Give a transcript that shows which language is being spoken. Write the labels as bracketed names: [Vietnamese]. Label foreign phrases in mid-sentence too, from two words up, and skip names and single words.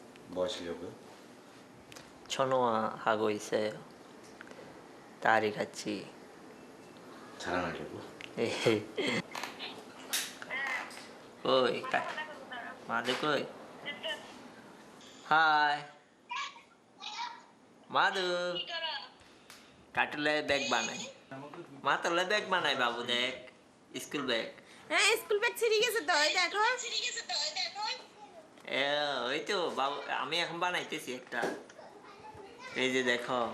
[Korean] 뭐 하시려고요? 전화 하고 있어요. 딸이 같이. 자랑하려고? 예. [Vietnamese] Ôi, má Đức ơi. Hi. má Đức. [Bangla] কাটলে ব্যাগ বানাই। মা তাহলে ব্যাগ বানাই বাবু দেখ। [English] school bag. [Bangla] হ্যাঁ [English] school bag [Bangla] ছিঁড়ে গেছে তো এই দেখো ওই তো বাবু আমি এখন বানাইতেছি একটা। এই যে দেখো।